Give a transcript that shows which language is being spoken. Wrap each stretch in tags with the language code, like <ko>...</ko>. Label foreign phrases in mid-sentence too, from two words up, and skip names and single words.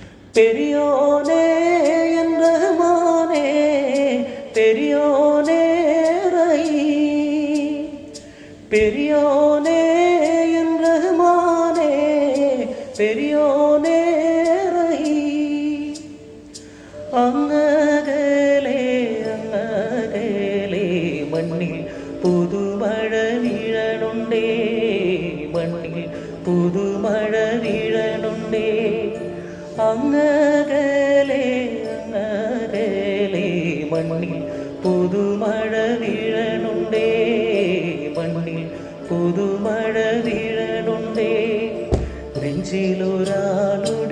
<ta>பெரியோனே என் ரஹ்மானே பெரியோனே பெரியோனே என் ரஹ்மானே பெரியோனே</ta> <ml>അങ്ങകലെ അങ്ങകലെ മണ്ണിൽ പുതുമഴ വീഴണുണ്ടേ മണ്ണിൽ പുതുമഴ വീഴണുണ്ടേ അങ്ങകലെ അങ്ങകലെ മണ്ണിൽ പുതുമഴ വീഴണുണ്ടേ മണ്ണിൽ പുതുമഴ വീഴണുണ്ടേ നെഞ്ചിലൊരാൾ</ml>